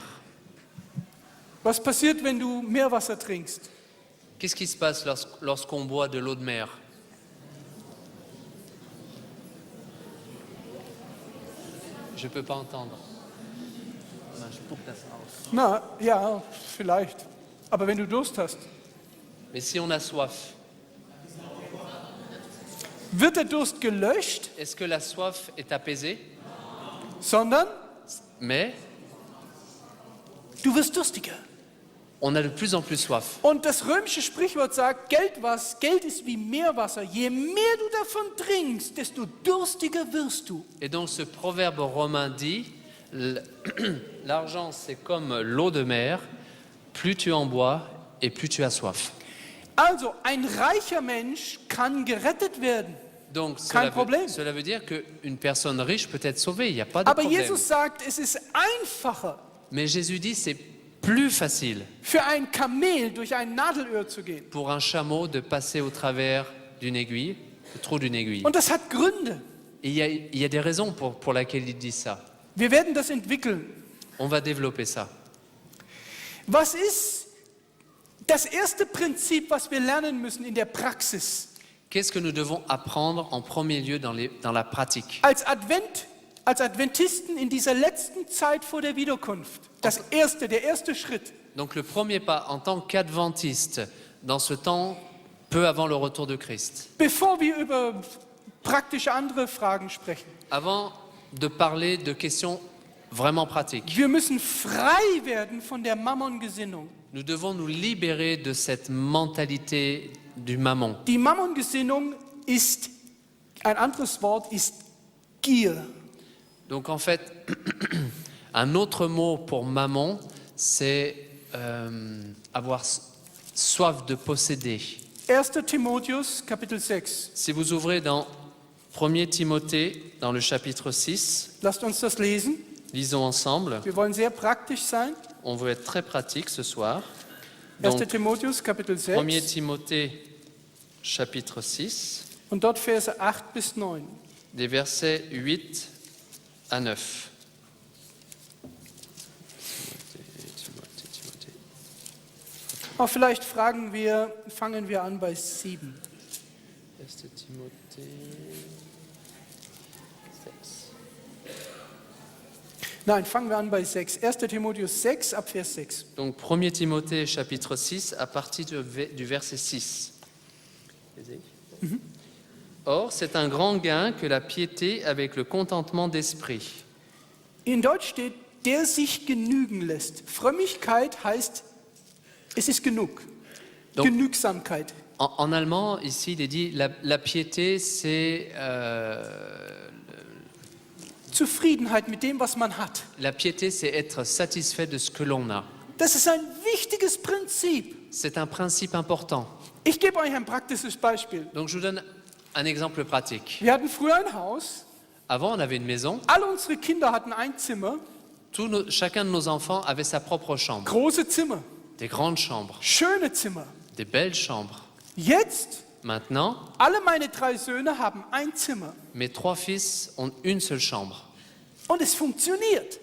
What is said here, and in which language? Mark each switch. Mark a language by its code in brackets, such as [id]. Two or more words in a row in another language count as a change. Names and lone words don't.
[de] Was passiert, wenn du Meerwasser trinkst? [fr] Qu'est-ce qui se passe lorsqu'on boit de l'eau de mer? Je ne peux pas entendre. [de] Na, ja, vielleicht. Aber wenn du Durst hast, [fr] Mais si on a soif, [de] wird der Durst gelöscht, [fr] est-ce que la soif est apaisée? [de] sondern [fr] Mais [de] du wirst durstiger. [fr] on a de plus en plus soif. [de] Und das römische Sprichwort sagt, Geld ist wie Meerwasser. Je mehr du davon trinkst, desto durstiger wirst du. [fr] Et donc ce proverbe romain dit, l'argent c'est comme l'eau de mer, plus tu en bois et plus tu as soif. [de] Also, ein reicher Mensch kann gerettet werden. [fr] Donc [de] Kein Problem. [fr] cela veut dire qu'une personne riche peut être sauvée, il n'y a pas de [de] Aber [fr] problème. [de] Jesus sagt, es ist einfacher [fr] Mais Jésus dit c'est plus facile [de] für ein Kamel durch ein Nadelöhr zu gehen. [fr] pour un chameau de passer au travers d'une aiguille, le trou d'une aiguille. [de] Und das hat Gründe. [fr] Et il y a des raisons pour lesquelles il dit ça. [de] Wir werden das entwickeln. [fr] On va développer ça. [de] Was ist das erste Prinzip, was wir lernen müssen in der Praxis? [fr] Qu'est-ce que nous devons apprendre en premier lieu dans la pratique? [de] Als Adventisten in dieser letzten Zeit vor der Wiederkunft. Der erste Schritt. [fr] Donc le premier pas en tant qu'adventiste dans ce temps peu avant le retour de Christ. [de] Bevor wir über praktische andere Fragen sprechen. [fr] Avant de parler de questions vraiment pratiques, [de] Wir müssen frei werden von der Mammongesinnung. [fr] nous devons nous libérer de cette mentalité du mammon. [de] Die Mammongesinnung ist, ein anderes Wort ist Gier. [fr] Donc en fait, un autre mot pour mammon, c'est avoir soif de posséder. [de] 1. Timotheus, Kapitel 6. [fr] Si vous ouvrez dans 1er Timothée, dans le chapitre 6, [de] Lasst uns das lesen. [fr] lisons ensemble. [de] Wir wollen sehr praktisch sein. [fr] On veut être très pratique ce soir. [de] 1. [fr] Donc, [de] Timotheus, Kapitel [fr] 1er [de] 6. [fr] Timothée, chapitre 6, [de] Und dort Verse 8 bis 9. [fr] des versets 8 à 9. [de] Aber vielleicht fangen wir an bei 7. [fr] 1. Timothée 6. [de] Nein, fangen wir an bei 6. 1. Timotheus 6 ab Vers 6. [fr] Donc 1er Timothée, chapitre 6, à partir du verset 6. Or, c'est un grand gain que la piété avec le contentement d'esprit. [de] In Deutsch steht, der sich genügen lässt. Frömmigkeit heißt, es ist genug. [fr] Donc- [de] Genügsamkeit. [fr] En allemand, ici, il est dit la piété, c'est [de] Zufriedenheit mit dem, was man hat. [fr] la piété, c'est être satisfait de ce que l'on a. [de] Das ist ein wichtiges Prinzip. [fr] C'est un principe important. [de] Ich gebe euch ein praktisches Beispiel. [fr] Donc, je vous donne un exemple pratique. [de] Wir hatten früher ein Haus. [fr] Avant, on avait une maison. [de] Alle unsere Kinder hatten ein Zimmer. [fr] Chacun de nos enfants avait sa propre chambre. [de] Große Zimmer. [fr] Des grandes chambres, [de] Schöne Zimmer. [fr] des belles chambres. [de] Jetzt, [fr] Maintenant, [de] alle meine 3 Söhne haben ein Zimmer. [fr] mes 3 fils ont une seule chambre. [de] Und es funktioniert.